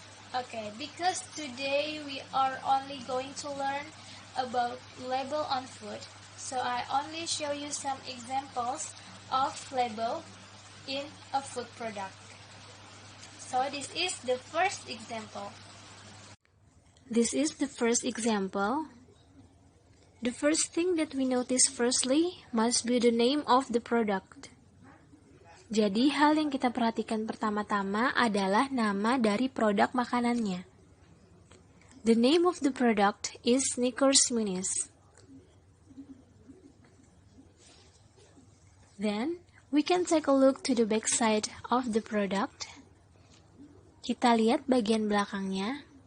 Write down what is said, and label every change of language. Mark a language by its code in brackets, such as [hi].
[en] Okay, because today we are only going to learn about label on food, so I only show you some examples of label in a food product. So this is the first example. This is the first example. The first thing that we notice firstly must be the name of the product. [id] Jadi hal yang kita perhatikan pertama-tama adalah nama dari produk makanannya. [en] The name of the product is Snickers Minis. Then, we can take a look to the back side of the product. [id] Kita lihat bagian belakangnya.